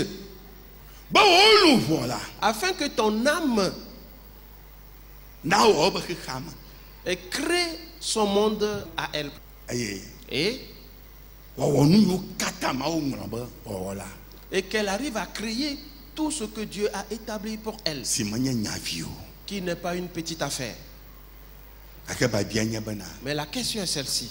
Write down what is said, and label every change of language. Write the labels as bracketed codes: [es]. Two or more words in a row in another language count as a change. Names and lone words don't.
[ee] Be wò luʋɔ la. [fr] Afin que ton âme [ee] Na wɔ wobe xexea me. [fr] crée son monde à elle. [ee] Eye [fr] et qu'elle arrive à créer tout ce que Dieu a établi pour elle, qui n'est pas une petite affaire. Mais la question est celle-ci.